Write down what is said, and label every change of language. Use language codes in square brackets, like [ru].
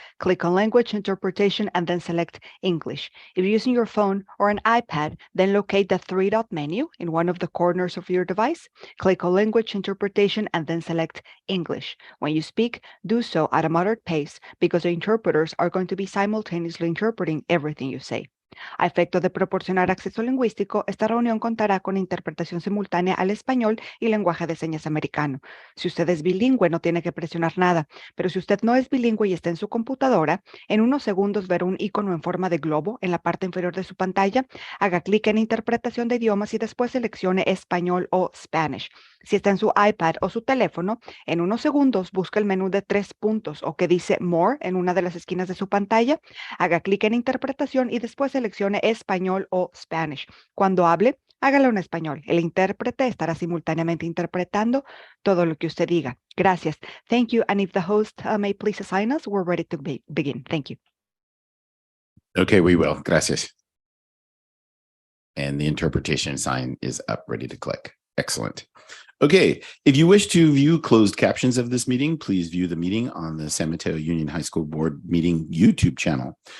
[en] Click on Language Interpretation and then select English. If you're using your phone or an iPad, then locate the three-dot menu in one of the corners of your device. Click on Language Interpretation and then select English. When you speak, do so at a moderate pace because the interpreters are going to be simultaneously interpreting everything you say. [es] A efecto de proporcionar acceso lingüístico, esta reunión contará con interpretación simultánea al español y lenguaje de señas americano. Si usted es bilingüe, no tiene que presionar nada, pero si usted no es bilingüe y está en su computadora, en unos segundos verá un icono en forma de globo en la parte inferior de su pantalla. Haga clic en Interpretación de idiomas y después seleccione Español o Spanish. Si está en su iPad o su teléfono, en unos segundos busca el menú de 3 puntos o que dice More en una de las esquinas de su pantalla. Haga clic en Interpretación y después seleccione Español o Spanish. Cuando hable, hágalo en español. El intérprete estará simultáneamente interpretando todo lo que usted diga. Gracias. [en] Thank you. And if the host may please assign us, we're ready to begin. Thank you. Okay, we will. [es] Gracias. [en] And the interpretation sign is up, ready to click. Excellent. Okay, if you wish to view closed captions of this meeting, please view the meeting on the San Mateo Union High School Board Meeting YouTube channel.